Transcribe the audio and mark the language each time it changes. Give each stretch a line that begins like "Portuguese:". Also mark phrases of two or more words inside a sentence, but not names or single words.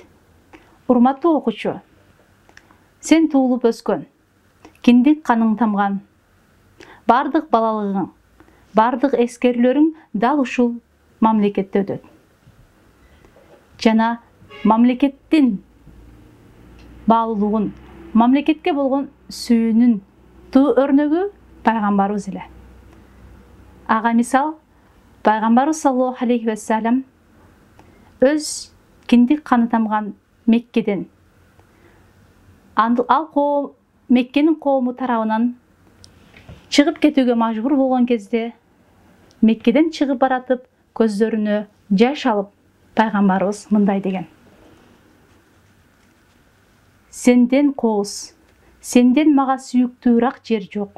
Kyrgyz: Урматтуу окуучу, сен туулуп өскөн, киндик каның тамган, бардык балалыгың, бардык эскерүүлөрүң дал ушул мамлекетте өтөт. Жана мамлекеттин баалуулугун, мамлекетке болгон сүйүүнүн туу өрнөгү пайгамбарыбыз эле. Ага мисал, пайгамбарыбыз
Arabic: صلى الله عليه وسلم
Kyrgyz: өз киндик каны тамган Меккеден, ал Меккенин коому тарабынан чыгып кетүүгө мажбур болгон кезде, Меккеден чыгып баратып, көздөрүнө жаш алып, пайгамбарыбыз мындай деген: "Сенден кооз, сенден мага сүйүктүүрак жер жок.